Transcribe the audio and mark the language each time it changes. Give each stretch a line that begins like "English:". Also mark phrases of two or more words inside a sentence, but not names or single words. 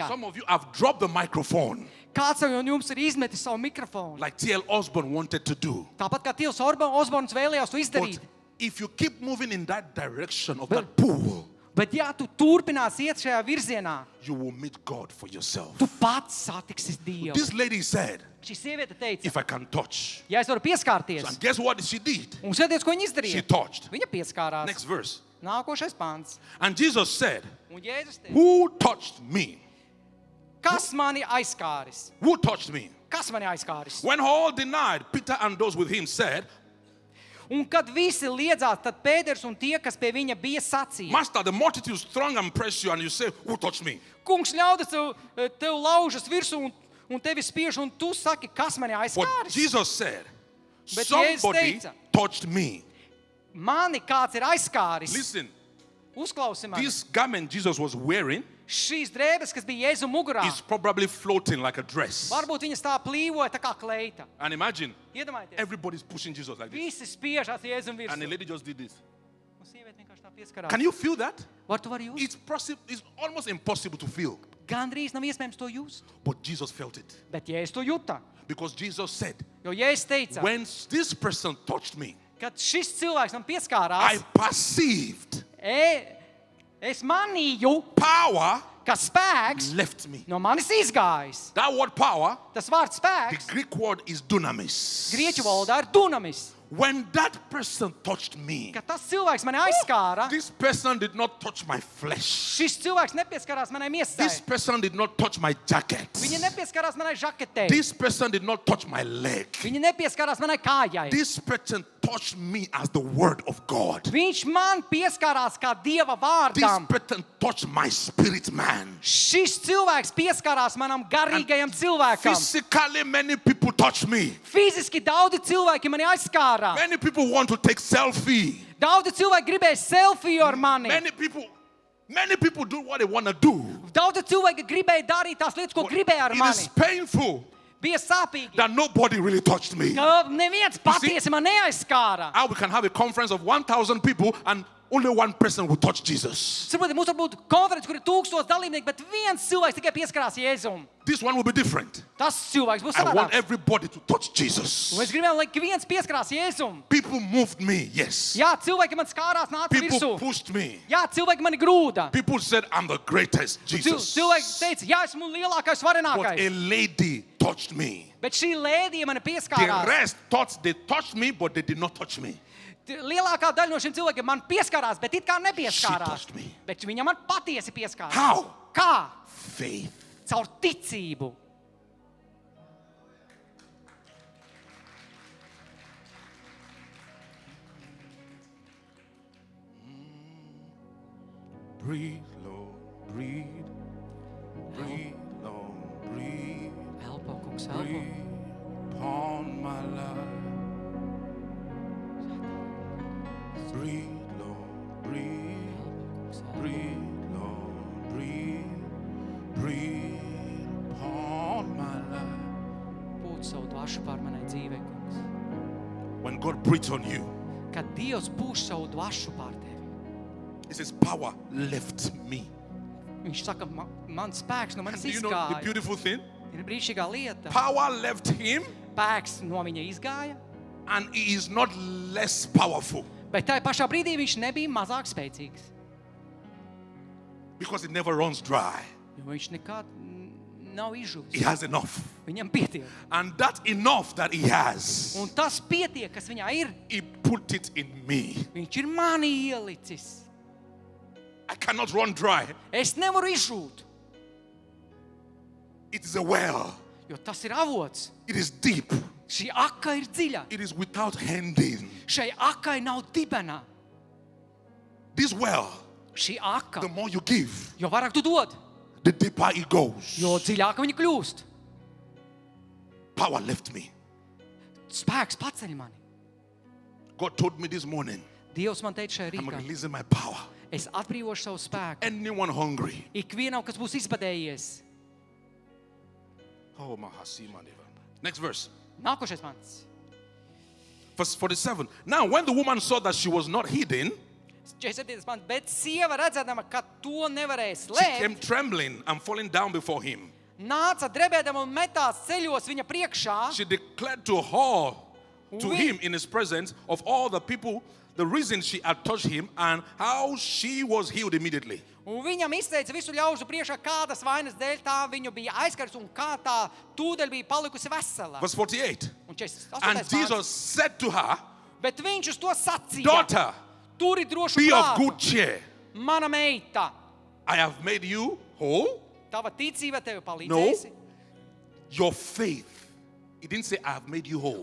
English: Some of you have dropped the microphone
Latvian: Kāds no jums ir izmetis savu mikrofonu?
English: like T.L. Osborne wanted to do.
Latvian: Tāpat kā Tils Osborns vēlējās to izdarīt.
English: But if you keep moving in that direction of that pool,
Latvian: Bet ja tu turpinās iet šajā virzienā,
English: you will meet God for yourself.
Latvian: tu pats satiksi Dievu.
English: This lady said,
Latvian: Šī sieviete teica,
English: if I can touch.
Latvian: ja es varu pieskārties,
English: And guess what she did?
Latvian: un sēdies, ko viņa
English: She
Latvian: izdarīja?
English: touched.
Latvian: Viņa pieskārās.
English: Next verse.
Latvian: Nākošais pāns.
English: And Jesus said,
Latvian: Un Jēzus teica,
English: who touched me?
Latvian: kas mani aizskāris?
English: Who touched me?
Latvian: Kas mani aizskāris?
English: When all denied, Peter and those with him said,
Latvian: Un kad visi liedzās, tad Pēters un tie, kas pie viņa bija, sacīja:
English: Master, the multitude is strong and press you, and you say, who touched me?
Latvian: Kungs, ļaudis tev laužas virsū un tevi spiež, un tu saki, kas mani
English: But
Latvian: aizskāris?
English: Jesus said,
Latvian: Bet Jēzus
English: somebody
Latvian: teica,
English: touched me.
Latvian: mani kāds ir aizskāris.
English: Listen,
Latvian: Uzklausi mani.
English: this garment Jesus was wearing
Latvian: Šīs drēbes, kas bija Jēzu mugurā,
English: is probably floating like a dress.
Latvian: varbūt viņas tā plīvoja tā kā kleita.
English: And imagine,
Latvian: Iedomājieties,
English: everybody's pushing Jesus like this.
Latvian: visi spiežās Jēzum
English: And the
Latvian: virsū.
English: lady just did this.
Latvian: Un sieviete vienkārši tā pieskarās.
English: Can you feel that?
Latvian: Var tu vari jūs?
English: It's almost impossible to feel.
Latvian: gandrīz nav iespējams to just.
English: But Jesus felt it.
Latvian: Bet Jēzus to juta.
English: Because Jesus said,
Latvian: Jo Jēzus teica,
English: when this person touched me,
Latvian: kad šis cilvēks man
English: I
Latvian: pieskārās,
English: perceived
Latvian: es manīju,
English: power
Latvian: ka spēks
English: left me.
Latvian: no manis izgājis.
English: That word power,
Latvian: Tas vārds
English: the
Latvian: spēks,
English: Greek word is dunamis.
Latvian: grieķu valodā ir dunamis.
English: When that person touched me,
Latvian: Kad tas cilvēks mani aizskāra,
English: this person did not touch my flesh.
Latvian: šis cilvēks nepieskarās manai
English: This
Latvian: miesai.
English: person did not touch my jacket.
Latvian: Viņa nepieskarās manai žaketei.
English: This person did not touch my leg.
Latvian: Viņa nepieskarās manai kājai.
English: This person touched me as the word of God.
Latvian: Viņš man pieskarās kā Dieva
English: This
Latvian: vārdam.
English: person touched my spirit man.
Latvian: Šis cilvēks pieskarās manam garīgajam cilvēkam.
English: Physically, many people touch me.
Latvian: Fiziski daudzi cilvēki mani aizskārā.
English: Many people want to take selfie.
Latvian: Daudzi cilvēki gribēja selfiju ar mani.
English: Many people do what they want to do.
Latvian: Daudzi cilvēki gribēja darīt tās lietas, ko gribēja ar
English: It
Latvian: mani.
English: is painful
Latvian: Bija sāpīgi.
English: that nobody really touched me.
Latvian: Ka neviens patiesi man neaizskāra.
English: How we can have a conference of 1,000 people and only one person will touch Jesus.
Latvian: Saprotiet, mums var būt konferences, kur ir 1000 dalībnieki, bet viens cilvēks tikai pieskarās Jēzum.
English: This one will be different.
Latvian: Tas cilvēks būs
English: I want
Latvian: savādāks.
English: everybody to touch Jesus.
Latvian: Un es gribēju, lai viens pieskarās Jēzum.
English: People moved me, yes.
Latvian: Jā, cilvēki man skārās, nāca
English: People
Latvian: virsū.
English: pushed me.
Latvian: Jā, cilvēki mani grūda.
English: People said, I'm the greatest, Jesus.
Latvian: Cilvēki teica, jā, esmu lielākais,
English: But
Latvian: varenākais.
English: a lady touched me.
Latvian: Bet šī lēdija mani
English: The
Latvian: pieskārās.
English: rest thought they touched me, but they did not touch me.
Latvian: Lielākā daļa no šiem cilvēkiem man pieskārās, bet it kā
English: She
Latvian: nepieskārās.
English: touched me.
Latvian: Bet viņa man patiesi pieskārās.
English: How?
Latvian: Kā?
English: Faith.
Latvian: Caur ticību.
English: Breathe, Lord, breathe. Breathe, Lord, breathe.
Latvian: Elpo, kungs, elpo.
English: Breathe upon my life. Breathe, Lord, breathe. Breathe, Lord, breathe. Breathe upon my life.
Latvian: Pūt savu dvašu pār manai dzīvei, kungs.
English: When God breathes on you,
Latvian: Kad Dievs pūš savu dvašu pār tevi,
English: He says, power left me.
Latvian: viņš saka, man spēks no manis
English: Do you know the
Latvian: izgāja.
English: beautiful thing?
Latvian: Ir brīnišķīgā lieta.
English: Power left him,
Latvian: Spēks no viņa izgāja,
English: and he is not less powerful
Latvian: bet tajā pašā brīdī viņš nebija mazāk spēcīgs.
English: because it never runs dry.
Latvian: Jo viņš nekad nav izžuvis.
English: He has enough.
Latvian: Viņam pietiek.
English: And that enough that he has,
Latvian: Un tas pietiek, kas viņā ir,
English: he put it in me.
Latvian: viņš ir manī ielicis.
English: I cannot run dry.
Latvian: Es nevaru izžūt,
English: It is a well.
Latvian: jo tas ir avots.
English: It is deep.
Latvian: Šī aka ir dziļa.
English: It is without ending.
Latvian: Šai akai nav dibena.
English: This well,
Latvian: Šī aka,
English: the more you give,
Latvian: jo vairāk tu dod,
English: the deeper it goes.
Latvian: jo dziļāka viņa kļūst.
English: Power left me.
Latvian: Spēks paceļ mani.
English: God told me this morning,
Latvian: Dievs man teica šajā
English: I'm
Latvian: rītā,
English: releasing my power.
Latvian: es atbrīvošu savu spēku.
English: Anyone hungry?
Latvian: Ikvienam, kas būs izbadējies. Oh, Mahasima Deva.
English: Next verse.
Latvian: Nākošais mans.
English: Verse 47. Now, when the woman saw that she was not hidden,
Latvian: 47. mans. Bet sieva redzēdama, ka to nevarēs
English: she came
Latvian: slēpt,
English: trembling and falling down before him.
Latvian: nāca drebēdama un metās ceļos viņa priekšā.
English: She declared to him in his presence of all the people the reason she had touched him and how she was healed immediately.
Latvian: Un viņam izteica visu ļaužu priekšā, kādas vainas dēļ tā viņu bija aizskars un kā tā tūdaļ bija palikusi vesela.
English: Verse 48.
Latvian: Un 48.
English: And
Latvian: pāns.
English: Jesus said to her,
Latvian: Bet viņš uz to sacīja.
English: daughter,
Latvian: Turi drošu
English: be of
Latvian: prātu.
English: good cheer.
Latvian: Mana meita,
English: I have made you whole.
Latvian: tava ticība tevi
English: No.
Latvian: palīdzēsi.
English: Your faith. He didn't say, I have made you whole.